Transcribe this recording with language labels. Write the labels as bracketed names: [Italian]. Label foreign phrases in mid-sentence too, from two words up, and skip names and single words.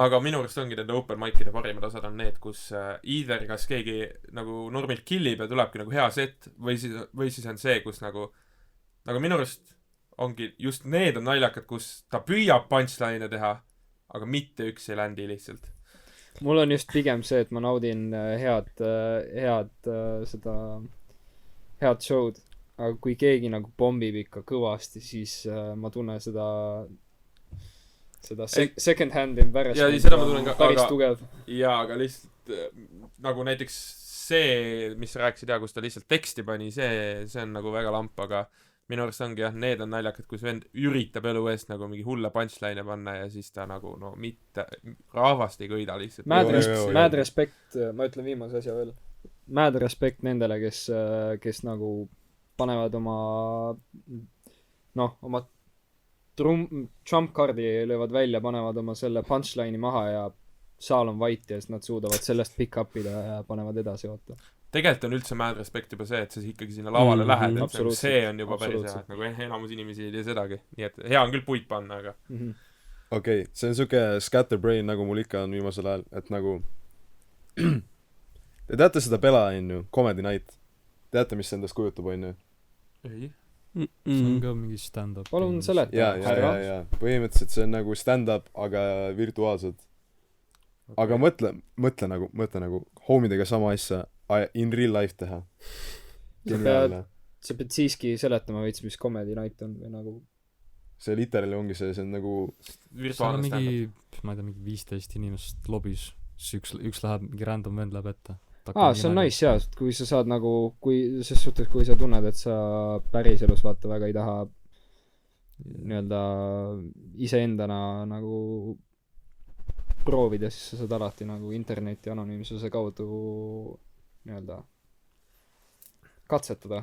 [Estonian] aga minu arust ongi nende [English] open mic'ide [Estonian] parimad osad on need , kus either kas keegi nagu normilt killib ja tulebki nagu hea set või siis on see , kus nagu minu arust ongi just need on naljakad , kus ta püüab punchline'e teha , aga mitte üks ei ländi lihtsalt . mul on just pigem see , et ma naudin head show'd , aga kui keegi nagu pommib ikka kõvasti , siis ma tunnen seda [English] second hand embarrassment . [Estonian] ja seda ma tunnen ka , päris aga tugev . jaa , aga lihtsalt nagu näiteks see , mis sa rääkisid ja kus ta lihtsalt teksti pani , see on nagu väga lamp , aga minu arust ongi jah , need on naljakad , kus vend üritab elu eest nagu mingi hulle punchline'e panna ja siis ta nagu no mitte , rahvast ei köida lihtsalt . [English] Mad respect , [Estonian] ma ütlen viimase asja veel . [English] Mad respect [Estonian] nendele , kes nagu panevad oma [English] trump card'i [Estonian] löövad välja , panevad oma selle punchline'i maha ja saal on vait ja siis nad suudavad sellest [English] pick up [Estonian] ida ja panevad edasi , vaata . tegelikult on üldse [English] mad respect [Estonian] juba see , et sa ikkagi sinna lavale lähed , et absoluutselt. see on juba päris hea , Absoluutselt. et nagu enamus inimesi ei tee sedagi , nii et hea on küll puid panna , aga okei , see on siuke scatterbrain , nagu mul ikka on viimasel ajal , et nagu te teate seda pela , onju , Comedy Night . teate , mis see endast kujutab , onju ? ei . see on ka mingi stand-up . palun seleta , ja põhimõtteliselt see on nagu stand-up , aga virtuaalselt . aga mõtle nagu homidega sama asja [English] in real life [Estonian] teha . geniaalne . sa pead siiski seletama veits , mis Comedy Night on või nagu see literaali ongi see on nagu seal on virtuaalne stand-up . mingi , ma ei tea , mingi 15 inimest lobis , siis üks läheb , mingi random vend läheb ette . see on nice jaa , kui sa saad nagu , kui ses suhtes , kui sa tunned , et sa päriselus vaata väga ei taha nii-öelda iseendana nagu proovida , siis sa saad alati nagu interneti anonüümsuse kaudu nii-öelda katsetada .